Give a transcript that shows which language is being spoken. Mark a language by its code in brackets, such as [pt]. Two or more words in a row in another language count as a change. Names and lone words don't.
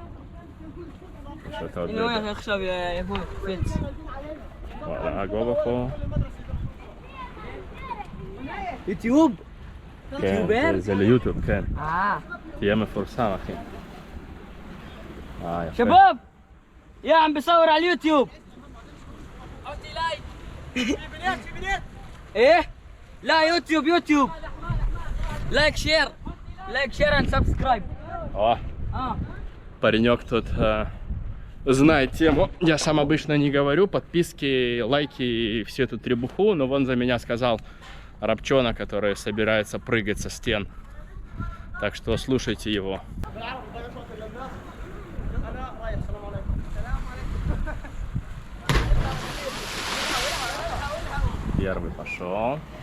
[he] הנה הוא הולך עכשיו יבוא, קופץ. וואלה, הגובה פה... יוטיוב? כן, יוטיובר? זה ליוטיוב, כן. תהיה מפורסם, אחי. יפה. [ar] شباب يا عم بصور على اليوتيوب. حطي لايك. في بنات ايه؟ لا يوتيوب [en] like share and subscribe. [ru] О, паренек тут знает тему. Я сам обычно не говорю подписки, лайки и всю эту требуху, но вон за меня сказал Рабчона, который собирается прыгать со стен. Так что слушайте его. Первый пошел.